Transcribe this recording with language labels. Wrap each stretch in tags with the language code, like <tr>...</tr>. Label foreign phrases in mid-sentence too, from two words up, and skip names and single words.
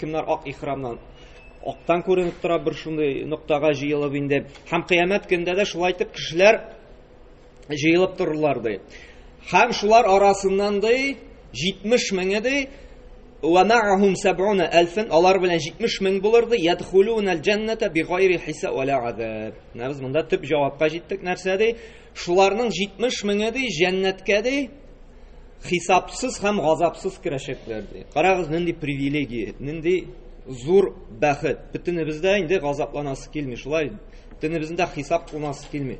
<tt>Кемнәр ак ихрамнан актан күренеп тора бер шундый ноктага җыелып инде. Һәм кыямәт көндә дә шулай итеп кешеләр җыелып торырлар ди. Һәм шулар арасыннан ди 70000 ди.</tt> <ar>ومعهم</ar> <tt>70000. Алар белән 70000 булыр ди.</tt> <ar>يدخلون الجنة بغير حساب ولا عذاب.</ar> <tt>Без монда төп җавапка җиттек. Нәрсә ди? Шуларның 70000 ди җәннәткә ди хисапсыз һәм газапсыз керәчәкләр ди. Карагыз, нинди привилегия, нинди зур бәхет. Бөтенебездә инде газапланасы килми, шулай. Бөтенебездә хисап кылмасы килми.</tt>